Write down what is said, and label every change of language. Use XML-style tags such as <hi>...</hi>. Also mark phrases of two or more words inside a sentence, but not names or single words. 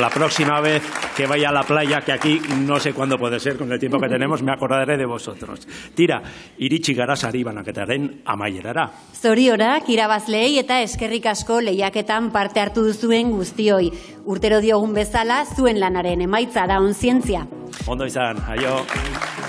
<es>La próxima vez que vaya a la playa, que aquí no sé cuándo puede ser, con el tiempo que tenemos, me acordaré de vosotros.</es> <eu>Tira, iritsi gara sari banaketaren amaierara. Zorionak irabazleei eta eskerrik asko lehiaketan parte hartu duzuen guztioi. Urtero diogun bezala, zuen lanaren emaitza da onzientzia. Ondo izan, aio.</eu>